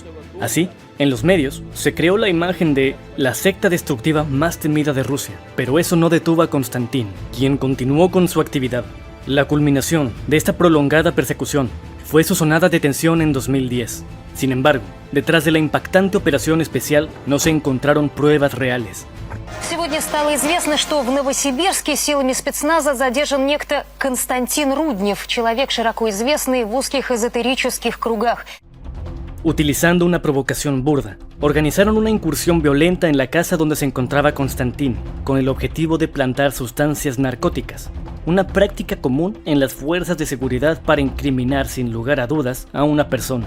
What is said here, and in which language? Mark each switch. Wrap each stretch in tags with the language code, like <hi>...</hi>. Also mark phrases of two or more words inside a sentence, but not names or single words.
<es>Así, en los medios, se creó la imagen de la secta destructiva más temida de Rusia, pero eso no detuvo a Konstantin, quien continuó con su actividad. La culminación de esta prolongada persecución fue su sonada detención en 2010. Sin embargo, detrás de la impactante operación especial no se encontraron pruebas reales.</es> <ru>Сегодня стало известно, что в Новосибирске силами спецназа задержан некто Константин Руднев, человек, широко известный в узких эзотерических кругах.</ru> <es>Utilizando una provocación burda, organizaron una incursión violenta en la casa donde se encontraba Konstantin, con el objetivo de plantar sustancias narcóticas. una práctica común en las fuerzas de seguridad para incriminar sin lugar a dudas a una persona.</es>